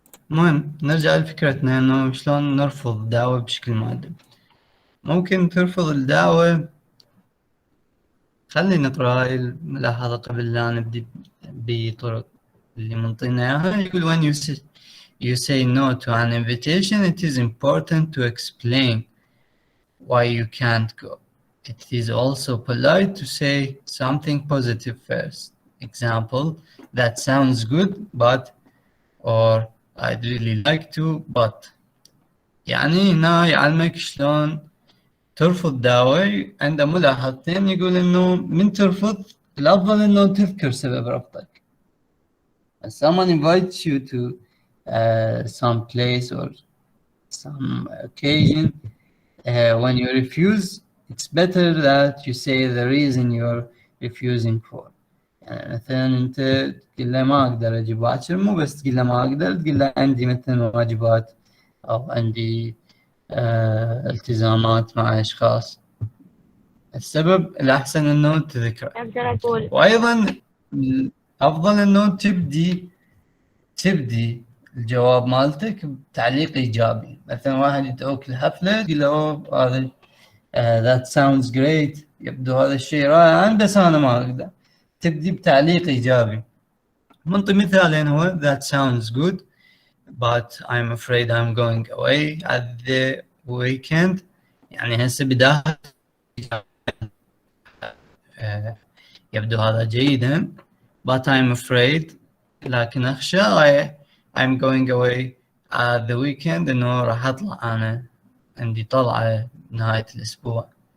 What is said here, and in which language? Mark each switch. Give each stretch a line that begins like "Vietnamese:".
Arabic: المهم نرجع لفكرتنا انه شلون نرفض الدعوة بشكل مؤدب. ممكن ترفض الدعوة. خلينا نقرأ هاي الملاحظة قبل لا نبدي بطرق اللي منطينا اياها. يقول
English: when you say no to an invitation, it is important to explain why you can't go. It is also polite to say something positive first. Example, that sounds good, but, or I'd really like to, but.
Arabic: يعني هنا يعلمك شلون ترفض دعوة. عنده ملاحظتين يقول إنه من ترفض الأفضل إنه تذكر سبب رفضك.
English: If someone invites you to some place or some occasion, when you refuse, it's better that you say the reason you're refusing for.
Arabic: يعني مثلا أنت تقول له ما أقدر أجي باكر، مو بس تقول له ما أقدر، تقول له عندي مثلا واجبات أو عندي التزامات مع أشخاص. السبب الأحسن إنه تذكره. أقدر أقول وأيضا أفضل إنه تبدي الجواب مالتك بتعليق إيجابي. مثلا واحد يدعوك لحفلة تقول له هذا
English: that sounds great،
Arabic: يبدو هذا الشيء رائع بس أنا ما أقدر. تبدي بتعليق إيجابي. منطي مثالين هو
English: that sounds good but I'm afraid I'm going away at the weekend.
Arabic: يعني هسه بداية يبدو هذا جيدا
English: but I'm afraid،
Arabic: لكن أخشى
English: I'm going away at the weekend
Arabic: إنه راح أطلع أنا عندي طلعة نهاية الأسبوع.